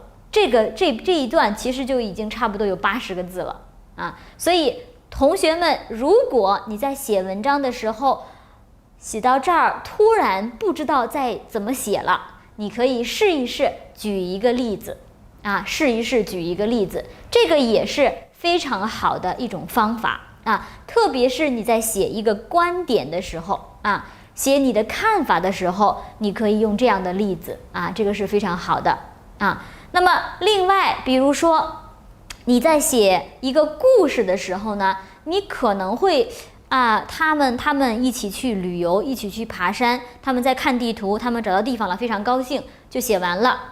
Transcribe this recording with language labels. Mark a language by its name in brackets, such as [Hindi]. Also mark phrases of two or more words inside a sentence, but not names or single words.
[Chinese] 這一段其實就已經差不多有80個字了所以同學們，如果你在寫文章的時候寫到這兒突然不知道再怎麼寫了，你可以試一試舉一個例子舉一個例子，這個也是非常好的一種方法特別是你在寫一個觀點的時候寫你的看法的時候，你可以用這樣的例子這個是非常好的那麼另外比如說你在寫一個故事的時候呢，你可能会他們一起去旅游，一起去爬山，他们在看地图，他們找到地方了，非常高興，就寫完了。